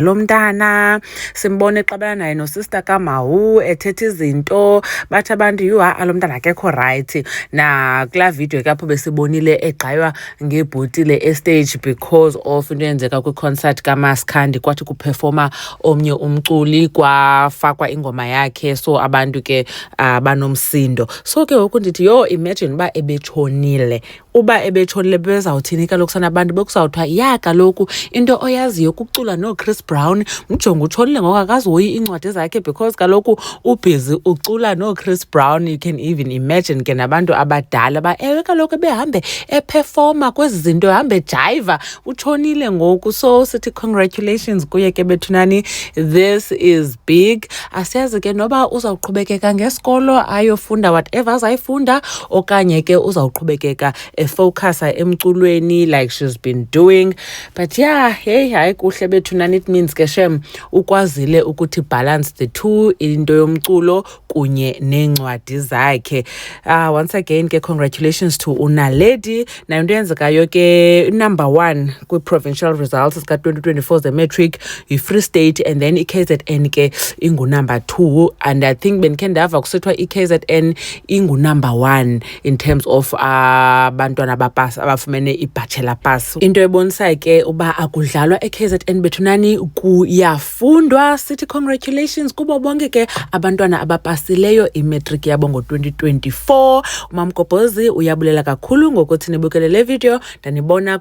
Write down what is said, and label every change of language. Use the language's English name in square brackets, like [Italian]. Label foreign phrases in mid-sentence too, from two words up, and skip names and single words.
[Xhosa] lo mntana simbone xabana naye sister kaMawu ethethe izinto bathi abantu lo mntana akekho right na kula video kapho besibonile egqaywa ngebhotile estage [English] because of [Xhosa] into eyenzeka kwi-concert kaMaskandi kwathi kuperforma omnye umculi kwafakwa ingoma yakhe so abantu ke banomsindo so ke ngoku ndithi imagine uba ebetshonile bezawuthini kaloku sana abantu bekuzawuthiwa kaloku into oyaziyo kucula noChris Brown mjonga utshonile ngoku akazihoyi incwadi zakhe because kaloku ubhizi ucula noChris Brown. [English] You can even imagine [Xhosa] ke nabantu abadala kaloku behambe eperforma kwezi zinto ehambe jiva utshonile ngoku so sithi congratulations kuye ke bethunani, [English] this is big. [Xhosa] Asiyazi ke noba uzawuqhubekeka ngesikolo ayofunda whatever azayifunda okanye ke uzawuqhubekeka focusa emculweni [English] like she's been doing but [Xhosa] hayi kuhle bethunani. [English] It means [Xhosa] ke shem ukwazile ukuthi [English] balance the two, [Xhosa] into yomculo kunye nencwadi zakhe. [English] Once again ke congratulations to uNaledi. [Xhosa] Na into yenzekayo ke number 1 kwi-provincial results zika-2024 ze-matric yi-Free State [English] and then [Xhosa] i-KZN ke ingu-number 2 [English] and I think [Xhosa] benikhe ndava kusithiwa i-KZN ingu-number 1 [English] in terms of [Xhosa] abantwana abafumene i- [English] bachelor pass. [Xhosa] Into ebonisayo ke uba akudlalwa e-KZN bethunani kuyafundwa. Sithi congratulations kubo bonke ke abantwana abapasileyo i-matric yabo ngo-2024. uMamgobhozi uyabulela kakhulu ngokuthi nibukele le video.